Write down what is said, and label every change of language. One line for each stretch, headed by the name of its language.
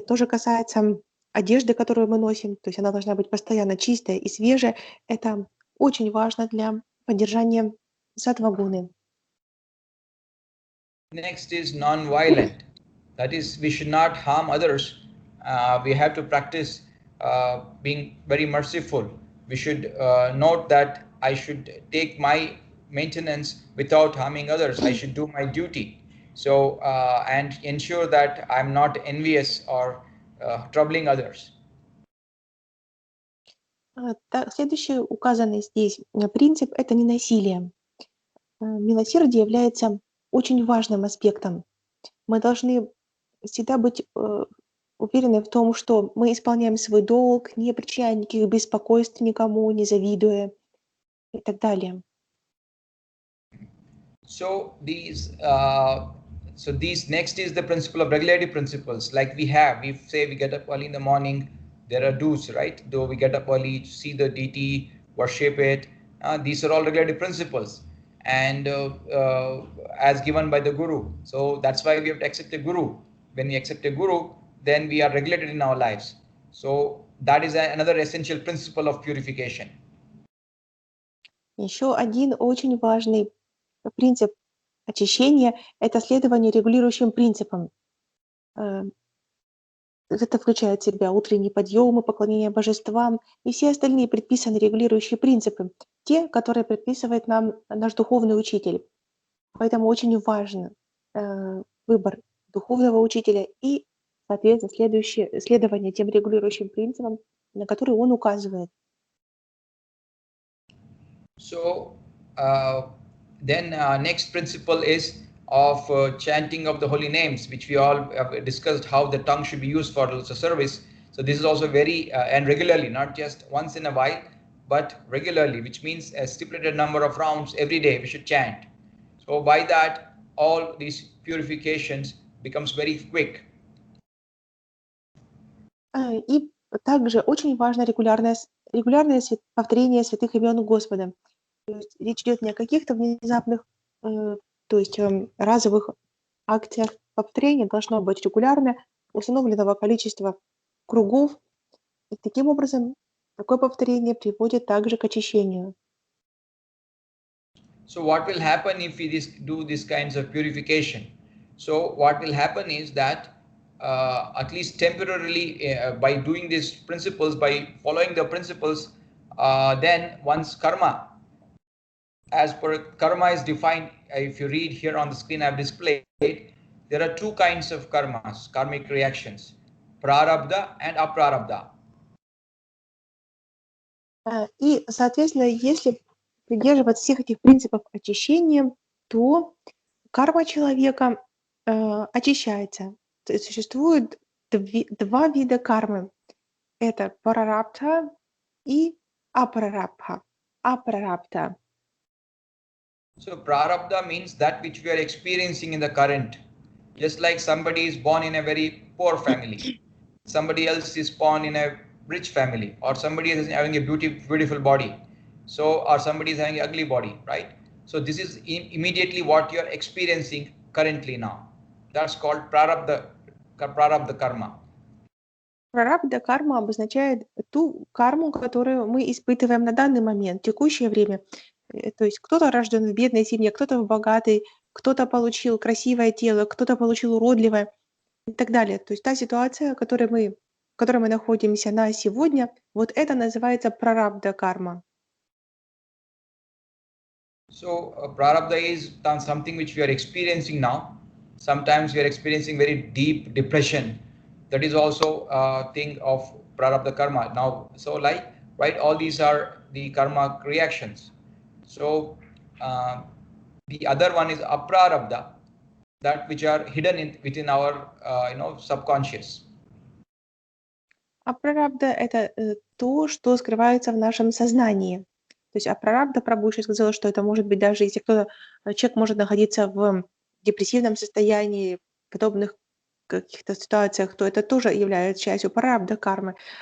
Russian: То же касается одежды, которую мы носим. То есть она должна быть постоянно чистая и свежая. Это очень важно для поддержания саттва-гуны.
English: Next is non-violent. That is, we should not harm others. We have to practice being very merciful. We should note that I should take my maintenance without harming others. I should do my duty. So and ensure that I'm not envious or troubling others.
Russian: Следующий указанный здесь принцип – это ненасилие. Милосердие является очень важным аспектом. Мы должны всегда быть уверены в том, что мы исполняем свой долг, не причиняя никаких беспокойств никому, не завидуя и так далее.
English: So these next is the principle of regulative principles. Like we say we get up early in the morning. There are do's, right? Though we get up early, see the deity, worship it. These are all regulative principles, and as given by the guru. So that's why we have to accept a guru. When we accept a guru, then we are regulated in our lives. So that is another essential principle of purification.
Russian: Еще один очень важный принцип очищения – это следование регулирующим принципам. Это включает в себя утренние подъемы, поклонение божествам и все остальные предписанные регулирующие принципы, те, которые предписывает нам наш духовный учитель. Поэтому очень важен выбор духовного учителя и, соответственно, следование тем регулирующим принципам, на которые он указывает.
English: So then next principle is of chanting of the holy names, which we all have discussed how the tongue should be used for the service. So this is also very and regularly, not just once in a while, but regularly, which means a stipulated number of rounds every day we should chant. So by that, all these purifications becomes very quick.
Russian: И также очень важно регулярное повторение святых имен Господа. То есть речь идет не о каких-то внезапных, то есть разовых акциях. Повторение должно быть регулярно, установленного количества кругов. И таким образом, такое повторение приводит также к очищению.
English: So what will happen if we do these kinds of purification? So what will happen is that at least temporarily, by doing these principles, by following the principles, then one's karma, as per karma is defined, if you read here on the screen I've displayed, there are two kinds of karmas, karmic reactions, prarabdha and aprarabdha.
Russian: И, соответственно, если придерживаться всех этих принципов очищения, то карма человека очищается. То есть существует два вида кармы. Это прарабдха и апрарабдха.
English: So prarabdha means that which we are experiencing in the current. Just like somebody is born in a very poor family, somebody else is born in a rich family, or somebody is having a beautiful body, so or somebody is having an ugly body, right? So this is immediately what you are experiencing currently now. That's called prarabdha karma.
Russian: Прарабдха карма обозначает ту карму, которую мы испытываем на данный момент, в текущее время. То есть кто-то рожден в бедной семье, кто-то в богатой, кто-то получил красивое тело, кто-то получил уродливое и так далее. То есть та ситуация, в которой мы находимся на сегодня, вот это называется прарабдха карма.
English: So prarabdha is something which we are experiencing now. Sometimes we are experiencing very deep depression. That is also a thing of prarabdha karma. Now, so like, right, all these are the karma reactions. So the other one is aprarabdha, that which are hidden within our subconscious.
Russian: Апрарабдха – это то, что скрывается в нашем сознании. То есть апрарабдха, Прабху еще сказала, что это может быть даже если человек может находиться в депрессивном состоянии, подобных каких-то ситуациях, то это тоже является частью прарабдха кармы.